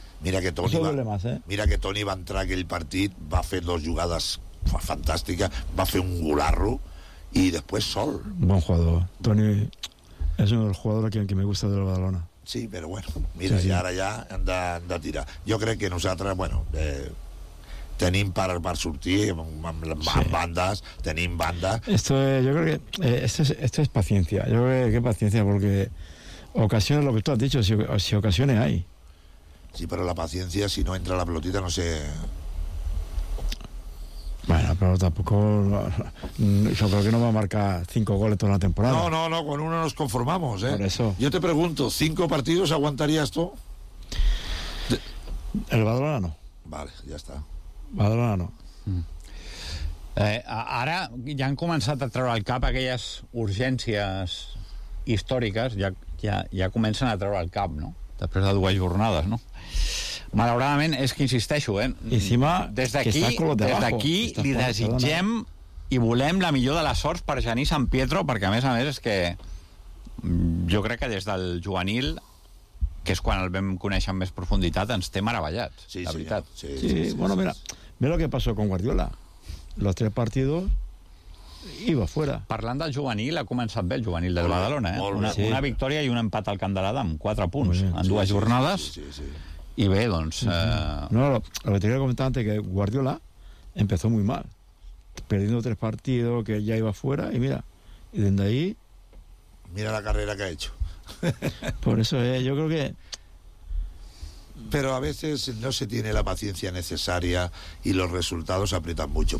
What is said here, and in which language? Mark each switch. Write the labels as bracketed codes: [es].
[ca] Mira que Toni va entrar aquell partit, va fer dos jugades fantàstiques, va fer un golarro i després sol. Bon jugador. [es] Toni és un jugador que me gusta de la Badalona. [ca] Sí, però bueno, mira, sí, sí. Ara ja han de tirar. Jo crec que nosaltres, bueno, tenim per sortir amb sí. Bandes, tenim bandes. [es] Esto yo creo que esto es paciencia. Yo creo que paciencia porque ocasiones lo que tú has dicho, si ocasiones hay. Sí, pero la paciencia, si no entra la pelotita, no sé. Bueno, pero tampoco. Yo creo que no va a marcar 5 goles toda la temporada. No, no, no, con uno nos conformamos, ¿eh? Por eso. Yo te pregunto, ¿5 partidos aguantaría esto? El Badalona no. Vale, ya está. Badalona no. Ahora ya han comenzado a traer al cap aquellas urgencias históricas, ya comienzan a traer al cap, ¿no? [ca] Després de dues jornades, no? Malauradament, és que insisteixo, eh? I si ma, des d'aquí, li desitgem i volem la millor de les sorts per Genís Sant Pietro, perquè a més és que jo crec que des del juvenil, que és quan el vam conèixer amb més profunditat, ens té meravellats, sí, la veritat. Sí, [es] sí, sí, sí, sí, bueno, mira, mira lo que pasó con Guardiola. Los tres partidos... Iba fuera. [ca] Parlant del juvenil, ha començat bé el juvenil del Badalona, eh? Molt bé. Una victòria i un empat al Camp de l'Adam, 4 punts en dues jornades. Sí. I bé, doncs... [es] No, lo que tenia que comentar antes, que Guardiola empezó muy mal, perdiendo tres partidos, que ya iba fuera, y mira, y desde ahí... Mira la carrera que ha hecho. Por eso, yo creo que... Pero a veces no se tiene la paciencia necesaria y los resultados aprietan mucho.